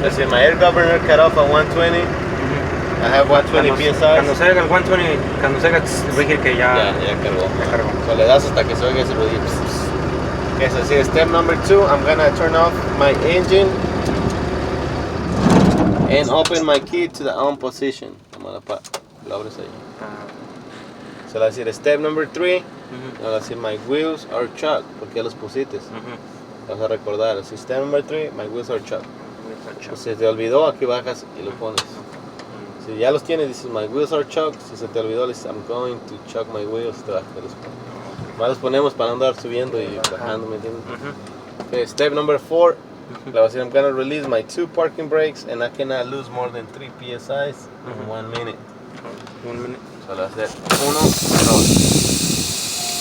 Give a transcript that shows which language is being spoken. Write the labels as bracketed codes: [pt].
[en] My air governor cut off at 120. I have 120 psi. [es] Cuando salga el 120, cuando salga el rigid que ya cargó. Ya cargó. So le das hasta que se oiga ese ruido. [en] Okay, so see step number 2, I'm gonna turn off my engine and open my key to the on position. [es] Lo abres ahí. [en] So let's see step number 3. Let's see my wheels are chuck. [es] Porque ya los pusiste. Vas a recordar. [en] Así step number 3, my wheels are chuck. [es] Si se te olvidó, aquí bajas y lo pones. Si ya los tienes, dices [en] my wheels are chuck. [es] Si se te olvidó, dices [en] I'm going to chuck my wheels. [es] Te bajas, te los pones. Más los ponemos para andar subiendo y bajando, ¿me entiendes? [en] Okay, step number 4. [es] Le voy a decir [en] I'm gonna release my 2 parking brakes and I cannot lose more than 3 psi in 1 minute. 1 minute. [es] So le voy a hacer 1, 2.